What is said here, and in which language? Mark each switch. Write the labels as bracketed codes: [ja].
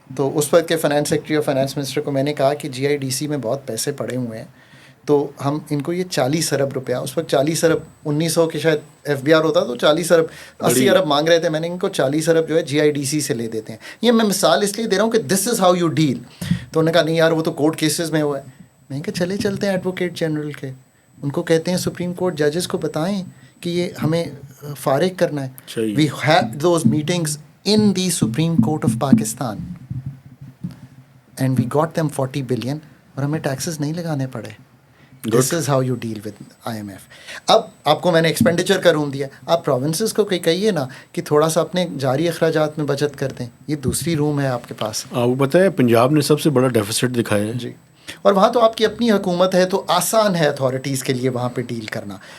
[ur] تو اس وقت کے فائنانس سیکرٹری اور فائنانس منسٹر کو میں نے کہا کہ جی آئی ڈی سی میں بہت پیسے پڑے ہوئے ہیں, تو ہم ان کو یہ 40 ارب روپیہ, اس وقت 40 ارب 1900 کے شاید ایف بی آر ہوتا, تو 40 ارب 80 ارب مانگ رہے تھے. میں نے ان کو 40 ارب جو ہے جی آئی ڈی سی سے لے دیتے ہیں. یہ میں مثال اس لیے دے رہا ہوں کہ [en] This is how you deal. [ur] تو انہوں نے کہا نہیں یار وہ تو کورٹ کیسز میں ہوا ہے. میں نے کہا چلے چلتے ہیں ایڈوکیٹ جنرل کے, ان کو کہتے ہیں سپریم کورٹ ججز کو بتائیں کہ یہ ہمیں فارغ کرنا ہے. [en] we have those meetings in the Supreme Court of Pakistan and we got them 40 billion [ur] اور ہمیں ٹیکسز نہیں لگانے پڑے. [en] This is how you deal with I M F. [ur] اب آپ کو میں نے ایکسپینڈیچر کا روم دیا, آپ پروونسز کو کہیے نا کہ تھوڑا سا اپنے جاری اخراجات میں بچت کر دیں. یہ دوسری روم ہے آپ کے پاس. آپ کو پتہ ہے پنجاب نے سب سے بڑا ڈیفیسٹ دکھایا ہے. جی, اور وہاں تو آپ کی اپنی حکومت ہے, تو آسان ہے اتھارٹیز کے لیے وہاں پہ ڈیل کرنا.